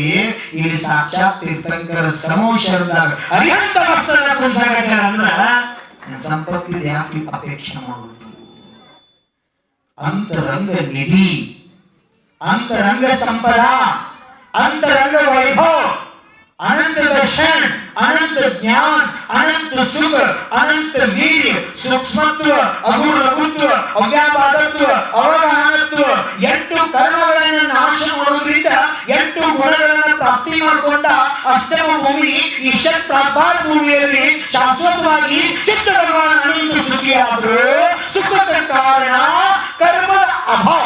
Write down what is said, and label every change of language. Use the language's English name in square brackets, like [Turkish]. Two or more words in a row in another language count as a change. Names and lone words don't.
[Kannada] ಇಲ್ಲಿ ಸಾಕ್ಷಾತ್ ತೀರ್ಥಂಕರ ಸಮೋಷರದಾಗ ಅರಿಹಂತ ವಸ್ತ್ರದ ಕುಂಸಾಗತ್ಯಾರ ಅಂದ್ರ ಸಂಪತ್ತಿದ ಯಾಕೆ ಅಪೇಕ್ಷೆ ಮಾಡುವುದು? ಅಂತರಂಗ ನಿಧಿ, ಅಂತರಂಗ ಸಂಪದ, ಅಂತರಂಗ ವೈಭವ, [Sanskrit] अनंत दर्शन, अनंत ज्ञान, अनंत सुख, अनंत वीर, सूक्ष्मत्व, अगुर लघुत्व, [Kannada] ಅವ್ಯಾಪಾದತ್ವ, ಅವಗಾಹನತ್ವ, 8 ಕರ್ಮಗಳನ್ನು ನಾಶ ಮಾಡೋದ್ರಿಂದ 8 ಗುಣಗಳನ್ನು ಪ್ರಾಪ್ತಿ ಮಾಡಿಕೊಂಡ ಅಷ್ಟಮ ಭೂಮಿ ಈಶ್ವರ ಪ್ರಾಪಾರ ಭೂಮಿಯಲ್ಲಿ ಶಾಶ್ವತವಾಗಿ ಚಿತ್ತ ಭಗವಾನ್ ಅನಂತ ಸುಖಿಯಾದ್ರು. ಸುಖದ ಕಾರಣ ಕರ್ಮದ ಅಭಾವ.